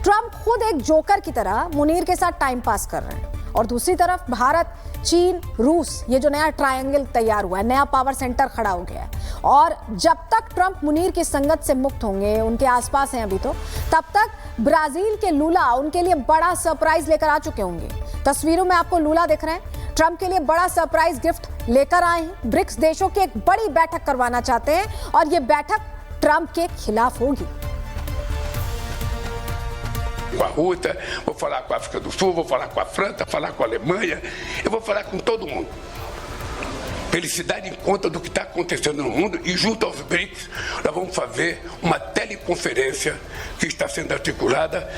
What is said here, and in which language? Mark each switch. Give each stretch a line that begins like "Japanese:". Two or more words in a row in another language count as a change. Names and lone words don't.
Hindi: ट्रंप खुद एक जोकर की तरह मुनीर के साथ
English: time pass
Hindi: कर रहे हैं, और दूसरी तरफ भारत, चीन, रूस, ये जो नया ट्रायंगल तैयार हुआ है, नया
English: power center
Hindi: खड़ा हो गया है, और जब तक ट्रंप मुनीर की संगत से मुक्त होंगे, उनके आसपास हैं अभी तो, तब तक ब्राजील के लूला उनके लिए बड़ा सरप्राइज लेकर आ चुके होंगे। तस्वीरों में आपको लूला दिख रहे हैं, ट्रंप के लिए बड़ा
English: surprise gift
Hindi: लेकर आए हैं। ब्रिक्स देशों की एक बड़ी बैठक करवाना चाहते हैं, और ये बैठक ट्रंप के खिलाफ होगी।
Portuguese: Com a Rússia, vou falar com a África do Sul, vou falar com a França, falar com a Alemanha, eu vou falar com todo mundo. Para eles se darem conta do que está acontecendo no mundo, e junto aos BRICS nós vamos fazer uma teleconferência que está sendo articulada